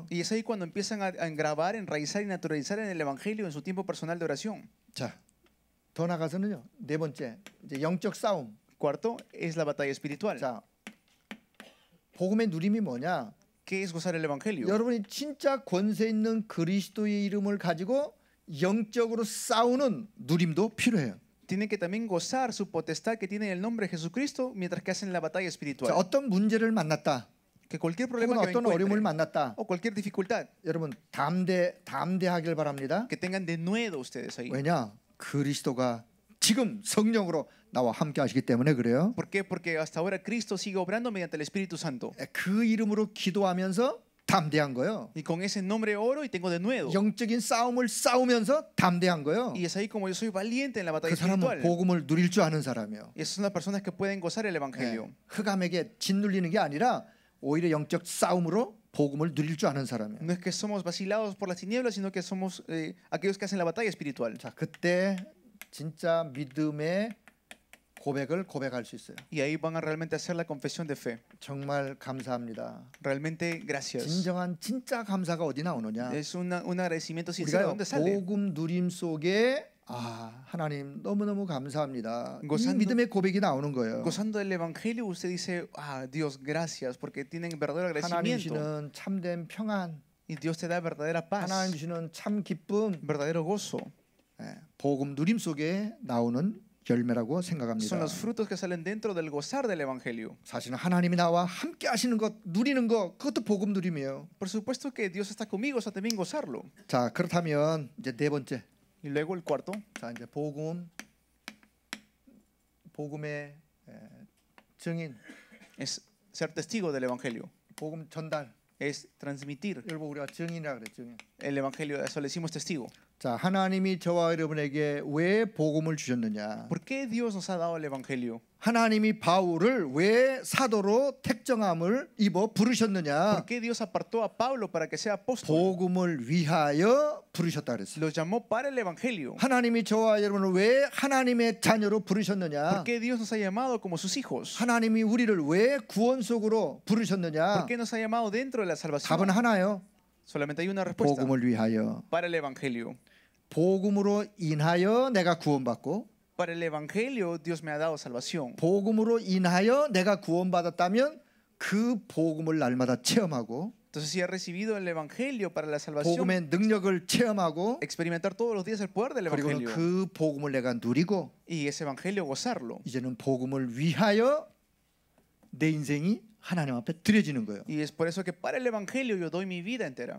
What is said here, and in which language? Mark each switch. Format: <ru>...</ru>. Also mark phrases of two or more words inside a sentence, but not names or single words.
<es>Y es ahí cuando empiezan a engravar, enraizar y naturalizar en el evangelio en su tiempo personal de oración.</es> <ko>자, 더 나가서는요. 네 번째 이제 영적 싸움.</ko> <es>Cuarto es la batalla espiritual.</es> <ko>자, 복음의 누림이 뭐냐?</ko> <es>¿Qué es gozar el evangelio?</es> <ko>여러분이 진짜 권세 있는 그리스도의 이름을 가지고 영적으로 싸우는 누림도 필요해요.</ko> <es>Tienen que también gozar su potestad que tiene el nombre de Jesucristo mientras que hacen la batalla</es> <ko>자,</ko> <es>espiritual.</es> <ko>어떤 문제를 만났다,</ko> <es>Que cualquier</es> <ko>혹은</ko> <es>problema que</es> <ko>어떤 어려움을</ko> <es>encuentren</es> <ko>만났다,</ko> <es>o cualquier dificultad,</es> <ko>여러분 담대하길 바랍니다.</ko> <es>que tengan denuedo ustedes ahí.</es> <ko>왜냐? 그리스도가 지금 성령으로 나와 함께 하시기 때문에 그래요.</ko> <es>¿Por qué? Porque hasta ahora Cristo sigue obrando mediante el Espíritu Santo.</es> <ko>그 이름으로 기도하면서 담대한 거예요.</ko> <es>Y con ese nombre oro y tengo denuedo.</es> <ko>영적인 싸움을 싸우면서 담대한 거예요.</ko> <es>Y es ahí como yo soy valiente en la batalla</es> <ko>그 사람은</ko> <es>espiritual.</es> <ko>복음을 누릴 줄 아는 사람이에요.</ko> <es>Y esas son las personas que pueden gozar el Evangelio.</es> <ko>흑암에게 짓눌리는 게 아니라 오히려 영적 싸움으로 복음을 누릴 줄 아는 사람이에요.</ko> <es>No es que somos vacilados por las tinieblas, sino que somos aquellos que hacen la batalla espiritual.</es> <ko>자, 그때 진짜 믿음의 고백을 고백할 수 있어요.</ko> <es>Y ahí van a realmente hacer la confesión de fe.</es> <ko>정말 감사합니다.</ko> <es>Realmente gracias.</es> <ko>진정한 진짜 감사가 어디 나오느냐?</ko> <es>Es un agradecimiento sincero.</es> <ko>우리가</ko> <es>¿Dónde sale?</es> <ko>복음 누림 속에 하나님 너무너무 감사합니다. 이</ko> <es>Gozando-</es> <ko>믿음의 고백이 나오는 거예요.</ko> <es>Gozando del Evangelio, usted dice, Dios, gracias, porque tienen verdadero</es> <ko>하나님</ko> <es>agradecimiento.</es> <ko>주시는 참된 평안,</ko> <es>Y Dios te da verdadera paz,</es> <ko>하나님 주시는 참 기쁨,</ko> <es>verdadero gozo.</es> <ko>복음 누림 속에 나오는 열매라고</ko> <es>Son</es> <ko>생각합니다.</ko> <es>los frutos que salen dentro del gozar del Evangelio.</es> <ko>사실은 하나님이 나와 함께 하시는 것, 누리는 것, 그것도 복음 누림이에요.</ko> <es>Por supuesto que Dios está conmigo, eso también gozarlo.</es> <ko>자, 그렇다면 이제 네 번째,</ko> <es>Y luego el cuarto</es> <ko>자 이제 복음의 증인,</ko> <es>es ser testigo del Evangelio.</es> <ko>복음 전달.</ko> <es>Es transmitir</es> <ko>여러분 우리가 증인이라 그래, 증인.</ko> <es>el Evangelio, a eso le decimos testigo.</es> <ko>자, 하나님이 저와 여러분에게 왜 복음을 주셨느냐?</ko> <es>¿Por qué Dios nos ha dado el Evangelio?</es> <ko>하나님이 바울을 왜 사도로 택정함을 입어 부르셨느냐?</ko> <es>¿Por qué Dios apartó a Pablo para que sea apóstol?</es> <ko>복음을 위하여 부르셨다 그랬어요.</ko> <es>Los llamó para el Evangelio.</es> <ko>하나님이 저와 여러분을 왜 하나님의 자녀로</ko> <es>¿Por</es> <ko>부르셨느냐?</ko> <es>qué Dios nos ha llamado como sus hijos?</es> <ko>하나님이 우리를 왜 구원 속으로 부르셨느냐?</ko> <es>¿Por qué nos ha llamado dentro de la salvación?</es> <ko>답은 하나요.</ko> <es>Solamente hay una respuesta.</es> <ko>복음을 위하여.</ko> <es>Para el Evangelio.</es> <ko>복음으로 인하여 내가 구원받고,</ko> <es>Para el Evangelio Dios me ha dado salvación.</es> <ko>복음으로 인하여 내가 구원받았다면 그 복음을 날마다 체험하고,</ko> <es>Entonces si he recibido el Evangelio para la salvación,</es> <ko>복음의 능력을 체험하고,</ko> <es>experimentar todos los días el poder del</es> <ko>그리고는</ko> <es>Evangelio.</es> <ko>그 복음을 내가 누리고,</ko> <es>Y ese Evangelio gozarlo.</es> <ko>이제는 복음을 위하여 내 인생이 하나님 앞에 드려지는 거예요.</ko> <es>Y es por eso que para el Evangelio yo doy mi vida entera.</es>